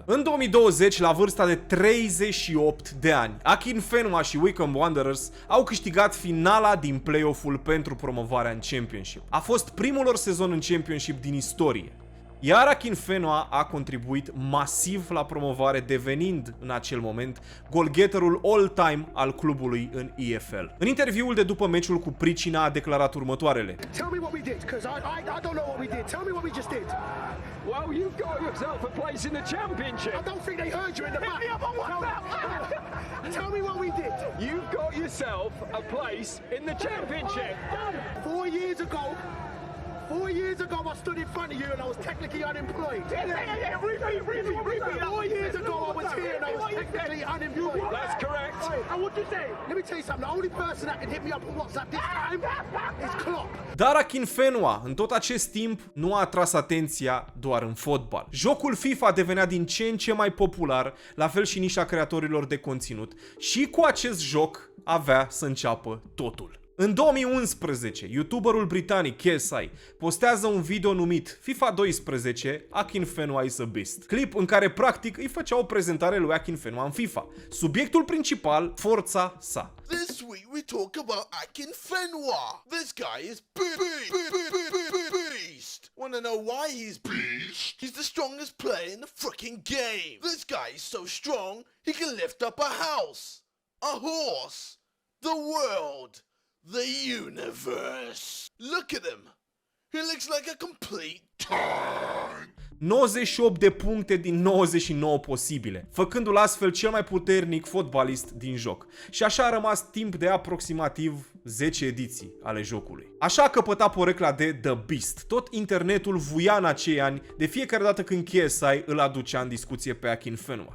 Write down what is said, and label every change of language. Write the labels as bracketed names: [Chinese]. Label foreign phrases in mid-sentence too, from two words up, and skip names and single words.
[Romanian] În 2020, la vârsta de 38 de ani, Akinfenwa și Wycombe Wanderers au câștigat finala din play-off-ul pentru promovarea în Championship. A fost primul lor sezon în Championship din istorie. Iar Akinfenwa a contribuit masiv la promovare, devenind în acel moment golgheterul all-time al clubului în EFL. În interviul de după meciul cu pricina a declarat următoarele: [English] Tell me what we did, because I don't know what we did. Tell me what we just did. Well, you've got yourself a place in the championship. I don't think they heard you in the back. Tell me what we did. You've got yourself a place in the championship. 4 years ago, I stood in front of you and I was technically unemployed. Repeat. 4 years ago, I was here and I was technically unemployed. That's correct. And what you say? Let me tell you something. The only person that can hit me up on WhatsApp this time is Klopp. [Romanian] Dar Akinfenwa, în tot acest timp, nu a atras atenția doar în fotbal. Jocul FIFA devenea din ce în ce mai popular, la fel și nișa creatorilor de conținut, și cu acest joc avea să înceapă totul. În 2011, youtuberul britanic KSI postează un video numit FIFA 12 Akinfenwa is a Beast, clip în care practic îi făcea o prezentare lui Akinfenwa în FIFA. Subiectul principal, forța sa. [English] This week we talk about Akinfenwa. This guy is beast. Wanna know why he's beast? He's the strongest player in the freaking game. This guy is so strong, he can lift up a house, a horse, the world, the universe. Look at him. He looks like a complete tank. [Romanian] 98 de puncte din 99 posibile, făcându-l astfel cel mai puternic fotbalist din joc. Și așa a rămas timp de aproximativ 10 ediții ale jocului. Așa a căpătat porecla de The Beast. Tot internetul vuia în acei ani de fiecare dată când KSI îl aducea în discuție pe Akinfenwa.